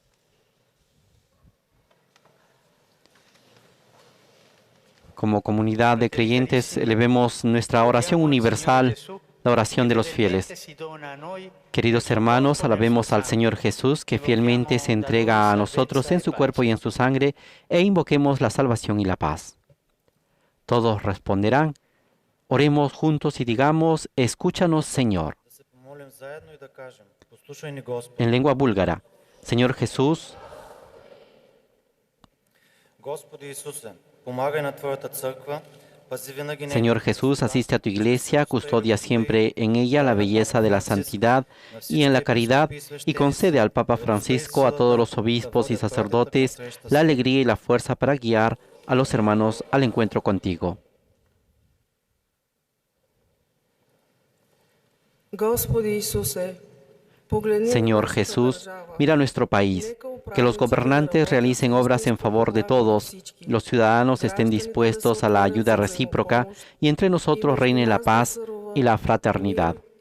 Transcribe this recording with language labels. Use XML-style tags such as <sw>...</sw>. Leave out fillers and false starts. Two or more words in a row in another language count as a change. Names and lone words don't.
<es>Como comunidad de creyentes, elevemos nuestra oración universal, la oración de los fieles. Queridos hermanos, alabemos al Señor Jesús, que fielmente se entrega a nosotros en su cuerpo y en su sangre, e invoquemos la salvación y la paz. Todos responderán. Oremos juntos y digamos, escúchanos, Señor.</es> <bg>Да се помолим заедно и да кажем: послушай ни, Господ.</bg> <es>En lengua búlgara, Señor Jesús,</es> <bg>Господи Исусе, помагай на Твоята църква, пази винаги</bg> <es>Señor Jesús, asiste a tu iglesia, custodia siempre en ella la belleza de la santidad y en la caridad, y concede al Papa Francisco, a todos los obispos y sacerdotes, la alegría y la fuerza para guiar a los hermanos al encuentro contigo. Señor Jesús, mira nuestro país, que los gobernantes realicen obras en favor de todos, los ciudadanos estén dispuestos a la ayuda recíproca y entre nosotros reine la paz y la fraternidad.</es>